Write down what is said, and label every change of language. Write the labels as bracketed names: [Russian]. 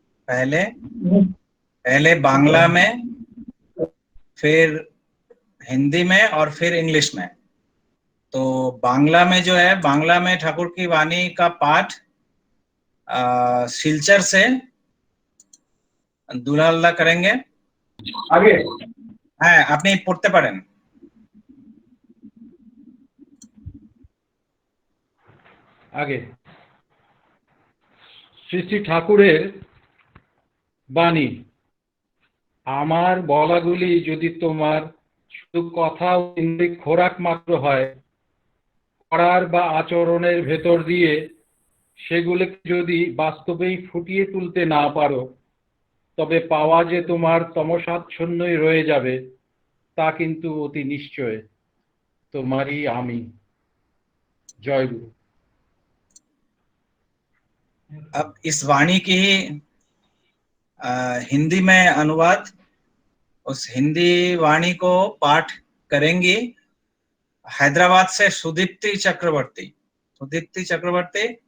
[Hindi] पहले बांग्ला में, फिर हिंदी में और फिर इंग्लिश में। तो बांग्ला में जो है, बांग्ला में ठाकुर की वाणी का पाठ सिलचर से दुलाल्ला करेंगे। [Bangla] आगे হ্যাঁ, আপনি পড়তে পারেন। আগে শ্রী শ্রী ঠাকুরের বাণী। আমার বলাগুলি যদি তোমার শুধু কথা ও ইন্দ্রিয় খোরাক মাত্র হয়, করার বা আচরণের ভেতর দিয়ে সেগুলোকে যদি বাস্তবেই ফুটিয়ে তুলতে না পারো, তবে পাওয়া যে তোমার তমসাচ্ছন্নই রয়ে যাবে, তা কিন্তু অতি নিশ্চয় তোমারই আমি। জয় গুরু। [Hindi] अब इस वाणी की ही हिंदी में अनुवाद, उस हिंदी वाणी को पाठ करेंगी हैदराबाद से सुदीप्ति चक्रवर्ती। सुदीप्ति चक्रवर्ती।